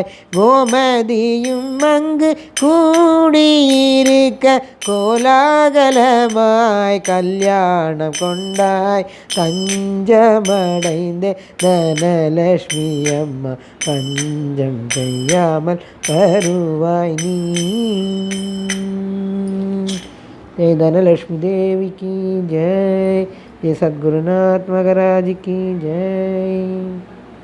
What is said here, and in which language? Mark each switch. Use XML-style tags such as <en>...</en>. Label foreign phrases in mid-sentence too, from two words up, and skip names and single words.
<ta>கோமதியும் அங்கு கூடியிருக்க கோலாகலமாய் கல்யாணம் கொண்டாய். தஞ்சமடைந்தே தனலட்சுமி அம்மா பஞ்சம் செய்யாமல் வருவாய் நீ.</ta> <hi>जय धनलक्ष्मी देवी की जय. जय सद्गुरुनाथ महाराज की जय.</hi>